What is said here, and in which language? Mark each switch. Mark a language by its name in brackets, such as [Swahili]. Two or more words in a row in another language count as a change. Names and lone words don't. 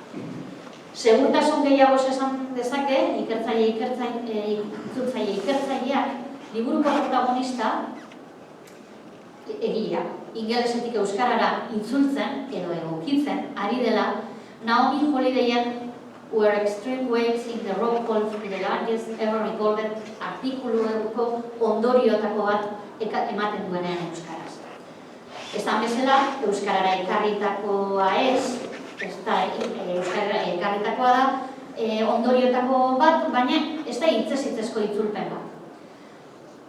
[Basque] Segurtasun gehiagoz esan dezake, ikertzaileak, liburuko protagonista egileak, ingelesetik euskarara itzultzen edo egokitzen ari dela Naomi Holidayen Were Extreme Waves in the Rock Called the Largest Ever Recorded artikuluko ondoriotako bat ematen duenean euskaraz. Esan bezala, euskarara ekarritakoa ez da euskarara ekarritakoa da, ondoriotako bat, baina ez da hitzez-hitzezko itzulpen bat.